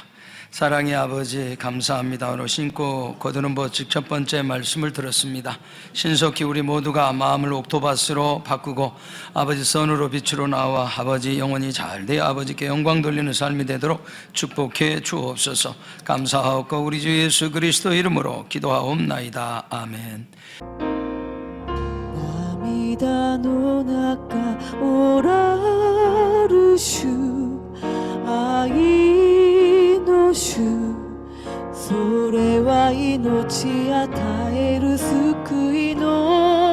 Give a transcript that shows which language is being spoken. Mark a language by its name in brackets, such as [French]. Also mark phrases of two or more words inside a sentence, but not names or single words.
[Korean] 사랑의 아버지, 감사합니다. 오늘 신고 거두는 법칙 첫 번째 말씀을 들었습니다. 신속히 우리 모두가 마음을 옥토바스로 바꾸고 아버지 선으로 빛으로 나와 아버지 영혼이 잘 되어 아버지께 영광 돌리는 삶이 되도록 축복해 주옵소서. 감사하옵고 우리 주 예수 그리스도 이름으로 기도하옵나이다. 아멘. [Japanese] 涙の中おらる主、愛の主、それは命与える救いの